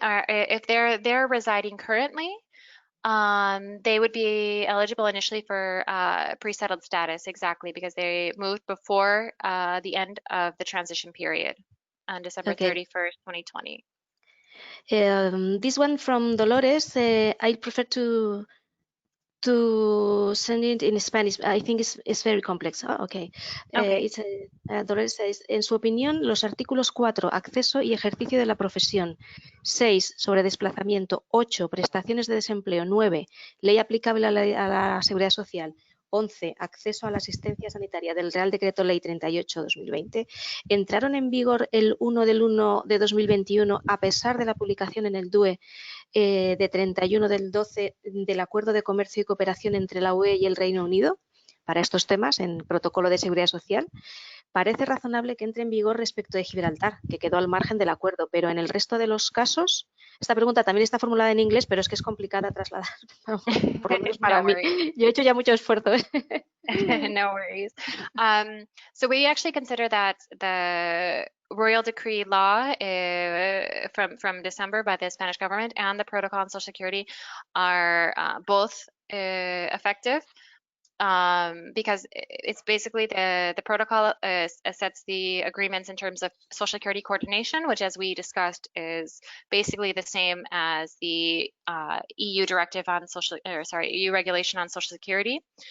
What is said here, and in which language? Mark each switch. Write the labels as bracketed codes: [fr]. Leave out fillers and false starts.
[en] If they're residing currently, they would be eligible initially for pre-settled status, exactly, because they moved before the end of the transition period on December 31st, 2020. This one from Dolores, I prefer to send it in Spanish. I think it's very complex. Okay. Dolores says, [es] en su opinión, los artículos 4, acceso y ejercicio de la profesión, 6, sobre desplazamiento, 8, prestaciones de desempleo, 9, ley aplicable a la seguridad social, 11, acceso a la asistencia sanitaria del Real Decreto Ley 38/2020, entraron en vigor el 1 del 1 de 2021 a pesar de la publicación en el DUE de 31 del 12 del Acuerdo de Comercio y Cooperación entre la UE y el Reino Unido para estos temas en Protocolo de Seguridad Social. Parece razonable que entre en vigor respecto de Gibraltar, que quedó al margen del acuerdo, pero en el resto de los casos, esta pregunta también está formulada en inglés, pero es que es complicada trasladar, por lo menos para mí. Yo he hecho ya mucho esfuerzo. [en] No worries. So we actually consider that the Royal Decree law from December by the Spanish government and the Protocol on Social Security are both effective. Because it's basically the protocol sets the agreements in terms of Social Security coordination, which, as we discussed, is basically the same as the EU directive on EU regulation on Social Security.